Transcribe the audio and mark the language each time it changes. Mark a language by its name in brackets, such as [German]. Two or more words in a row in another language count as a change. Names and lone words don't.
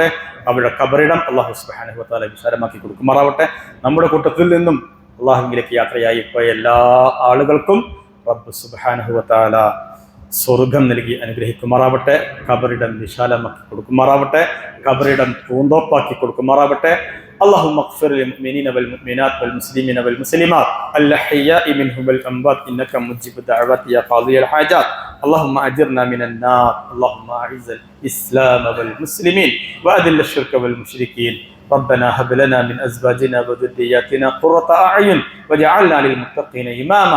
[Malayalam] അവരുടെ ഖബറിടം അല്ലാഹു [Arabic] سبحانه وتعالى [Malayalam] വിശാലമാക്കി കൊടുക്കുമാറാവട്ടെ. നമ്മുടെ കൂട്ടത്തിൽ നിന്നും അല്ലാഹുവിലേക്ക് യാത്രയായി പോയ എല്ലാ ആളുകൾക്കും റബ്ബ് [Arabic] سبحانه وتعالى [Malayalam] സ്വർഗം നൽകി അനുഗ്രഹിക്കുമാറാവട്ടെ. ഖബറിടം വിശാലമാക്കി കൊടുക്കുമാറാവട്ടെ. ഖബറിടം പൂന്തോപ്പാക്കി കൊടുക്കുമാറാവട്ടെ. [Arabic] اللهم اغفر للمؤمنين والمؤمنات والمسلمين والمسلمات الأحياء منهم والأموات إنك مجيب الدعوات يا قاضي الحاجات. اللهم أجرنا من النار. اللهم أعز الإسلام والمسلمين وأذل الشرك والمشركين. ربنا هب لنا من أزواجنا وذرياتنا قرة أعين واجعلنا للمتقين إماما.